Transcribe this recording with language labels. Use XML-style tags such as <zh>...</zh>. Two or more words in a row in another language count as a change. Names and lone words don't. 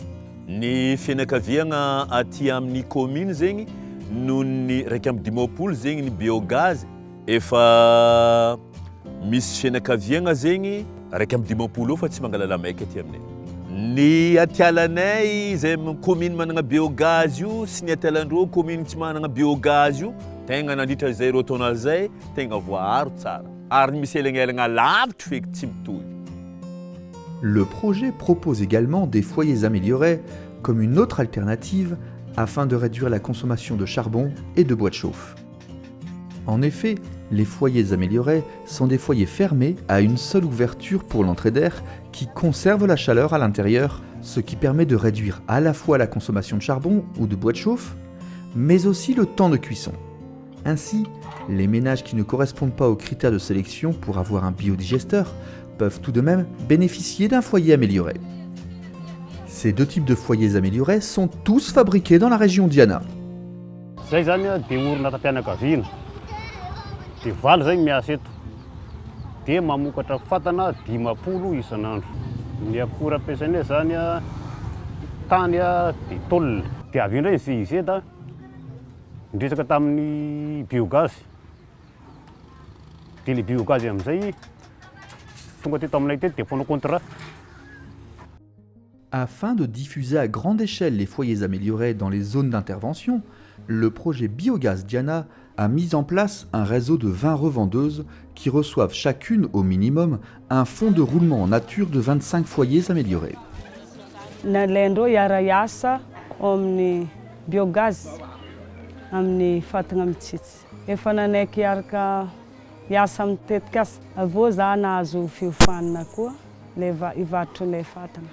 <mg>Ny fianakaviagna aty amin'ny commune zegny no ny raiky amin'ny dimapolo zegny ny biogaz efa misy fianakaviagna zegny raiky amin'ny dimapolo fa tsy mangala lamaiky aty aminay. Ny atialanay zay commune manana biogaz io sy ny atialandreo commune tsy manana biogaz io tegna nandritra zay ro taona zay tegna voaharo tsara ary misy elanelagna lavitra feky tsy mitohy.</mg> <fr>Le projet propose également des foyers améliorés comme une autre alternative afin de réduire la consommation de charbon et de bois de chauffe. En effet, Les foyers améliorés sont des foyers fermés à une seule ouverture pour l'entrée d'air qui conserve la chaleur à l'intérieur, ce qui permet de réduire à la fois la consommation de charbon ou de bois de chauffe, mais aussi le temps de cuisson. Ainsi, les ménages qui ne correspondent pas aux critères de sélection pour avoir un biodigesteur peuvent tout de même bénéficier d'un foyer amélioré. Ces deux types de foyers améliorés sont tous fabriqués dans la région Diana.</fr> <mg>Dia valo zay miasa eto dia mamokatra fatana 50 isan'andro. Ny akora ampiasainay zany a tany a dia tolona. Dia avy indray izy eto ndresaka tamin'ny biogaz. Dia le biogaz amin'izay tonga teto aminay teto dia fanao contrat.</mg> <fr>Afin de diffuser à grande échelle les foyers améliorés dans les zones d'intervention, le projet Biogaz Diana a mis en place un réseau de 20 revendeuses qui reçoivent chacune au minimum un fonds de roulement en nature de 25 foyers améliorés.</fr> <mg>Nalaindreo hiara hiasa amin'ny biogaz amin'ny fatana mitsitsy. Efa nanaiky hiaraka hiasa mitetika asa. Avô za nahazo fiofanana koa le hivarotro ilay fatana.</mg>